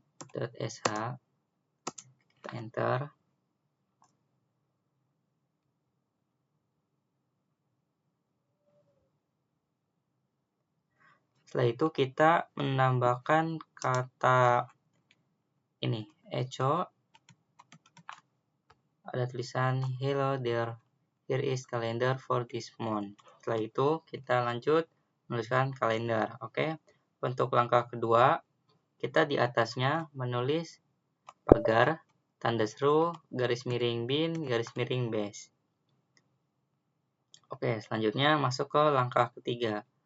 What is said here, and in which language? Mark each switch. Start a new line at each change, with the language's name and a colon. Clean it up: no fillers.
English: vsample.sh, enter.
Indonesian: Setelah itu kita menambahkan kata ini, echo. Ada tulisan hello there, here is calendar for this month. Setelah itu kita lanjut menuliskan kalender. Oke. Untuk langkah kedua, kita di atasnya menulis pagar, tanda seru, garis miring bin, garis miring base. Oke, selanjutnya masuk ke langkah ketiga.